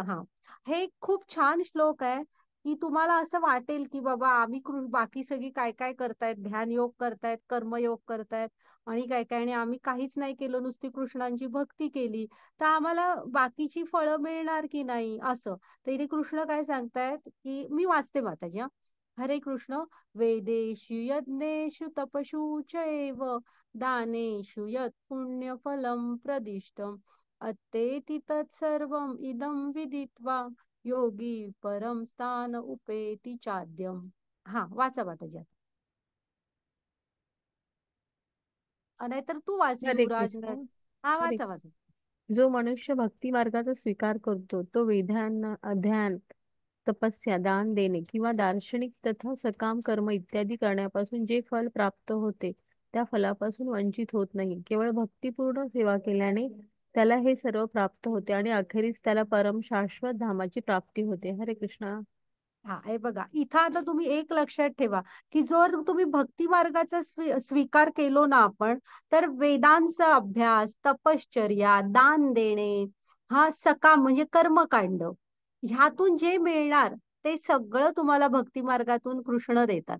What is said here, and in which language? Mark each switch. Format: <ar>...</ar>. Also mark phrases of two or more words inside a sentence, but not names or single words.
<mr>हा, हे खूप छान श्लोक आहे, की तुम्हाला असं वाटेल की बाबा आम्ही बाकी सगळी काय काय करतायत, ध्यान योग करतायत, कर्मयोग करतायत, आणि काय काय, आणि आम्ही काहीच नाही केलं, नुसती कृष्णांची भक्ती केली, तर आम्हाला बाकीची फळं मिळणार की नाही असं. तर इथे कृष्ण काय सांगतायत, की मी वाचते माताजी. हरे कृष्ण.</mr> <sa>वेदेषु यज्ञेषु तपशु चैव दानेषु यत् पुण्यफलं प्रदिष्टम् अत्तेति तत्सर्वम् इदं विदित्वा योगी परम स्थान उपेति चाद्यम.</sa> <mr>हा, वाचा माताजी. नाहीतर तू वाच हरे युवराज. कृष्ण. हा, हरे वाचा वाचा. जो मनुष्य भक्ती मार्गाचा स्वीकार करतो तो वेदांना ध्यान, तपस्या, दान देणे किंवा दार्शनिक तथा सकाम कर्म इत्यादी करण्यापासून जे फल प्राप्त होते त्या फलापासून वंचित होत नाही. केवळ भक्तिपूर्ण सेवा केल्याने त्याला हे सर्व प्राप्त होते आणि अखेरीस त्याला परम शाश्वत धामाची प्राप्ती होते. हरे कृष्णा. हा, हे बघा इथं आता तुम्ही एक लक्षात ठेवा की जर तुम्ही भक्ती मार्गाचा स्वीकार केलो ना आपण, तर वेदांचा अभ्यास, तपश्चर्या, दान देणे, हा सकाम म्हणजे कर्मकांड, ह्यातून जे मिळणार ते सगळं तुम्हाला भक्ती मार्गातून कृष्ण देतात.</mr>